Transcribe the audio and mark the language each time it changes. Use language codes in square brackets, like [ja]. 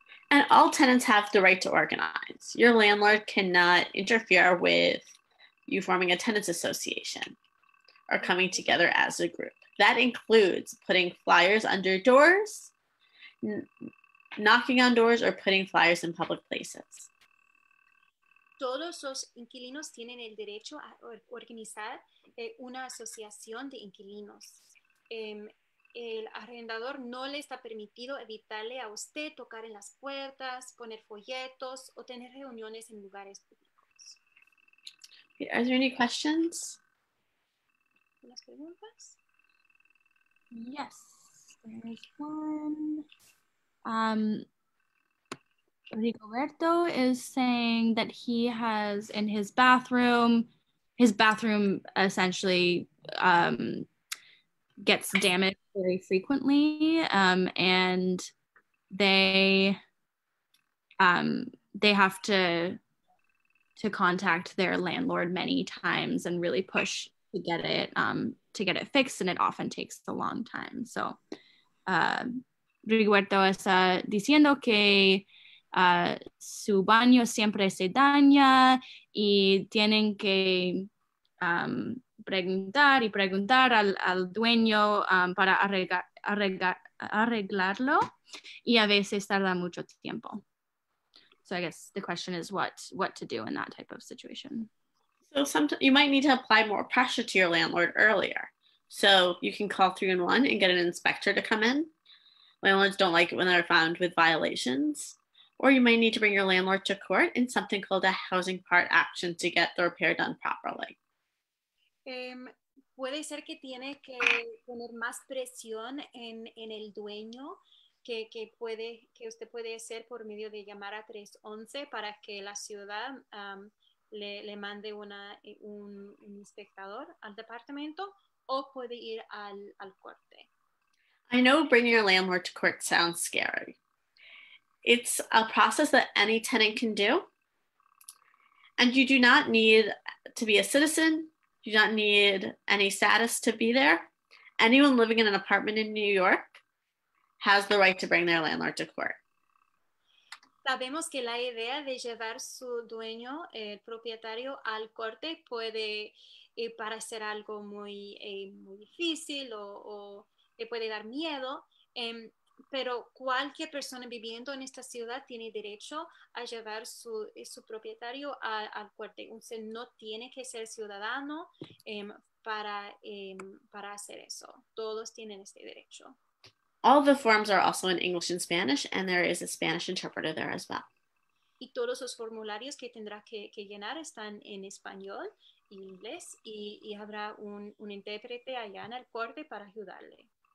[en] And all tenants have the right to organize. Your landlord cannot interfere with you forming a tenants association or coming together as a group. That includes putting flyers under doors, knocking on doors, or putting flyers in public places. [es] Todos los inquilinos tienen el derecho a organizar una asociación de inquilinos. El arrendador no le está permitido evitarle a usted tocar en las puertas, poner folletos o tener reuniones en lugares públicos. [en] Are there any questions? [es] ¿Las preguntas? [en] Yes, there's one. Rigoberto is saying that he has in his bathroom essentially gets damaged very frequently, and they have to contact their landlord many times and really push to get it fixed, and it often takes a long time. [es] So Rigoberto está diciendo que su baño siempre se daña y tienen que preguntar al dueño para arreglarlo, y a veces tarda mucho tiempo. [en] So I guess the question is what to do in that type of situation. So sometimes you might need to apply more pressure to your landlord earlier. So you can call 311 and get an inspector to come in. Landlords don't like it when they're found with violations. Or you might need to bring your landlord to court in something called a housing part action to get the repair done properly. [es] Puede ser que tiene que poner más presión en el dueño que usted puede hacer por medio de llamar a 311 para que la ciudad le mande un inspector al departamento, o puede ir al corte. [en] I know bringing your landlord to court sounds scary. It's a process that any tenant can do. And you do not need to be a citizen. You do not need any status to be there. Anyone living in an apartment in New York has the right to bring their landlord to court. [es] Sabemos que la idea de llevar su dueño, el propietario, al corte puede parecer algo muy difícil o le puede dar miedo, pero cualquier persona viviendo en esta ciudad tiene derecho a llevar su propietario al corte. Usted no tiene que ser ciudadano para hacer eso. Todos tienen este derecho. [en] All the forms are also in English and Spanish, and there is a Spanish interpreter there as well. [es] Y todos los formularios que tendrá que llenar están en español e inglés y habrá un intérprete allá en el corte para ayudarle.